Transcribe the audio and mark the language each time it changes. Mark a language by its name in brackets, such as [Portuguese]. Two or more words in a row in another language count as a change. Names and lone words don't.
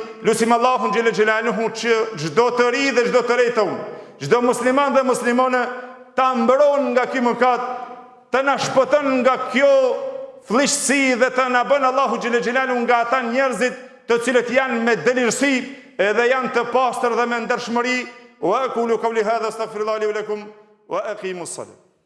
[Albanian] Lutim Allahun [Arabic] جل جلاله [Albanian] që çdo të ri dhe çdo të re tonë, çdo musliman dhe muslimane ta mbron nga ky mëkat, të na shpëton nga kjo fllishësi dhe të na bën Allahu [Arabic] جل جلاله [Albanian] nga ata njerëzit të cilët janë me dëlirësi edhe janë të pastër dhe me ndershmëri. [Arabic] وأقول قولي هذا أستغفر الله لي ولكم وأقيموا الصلاة.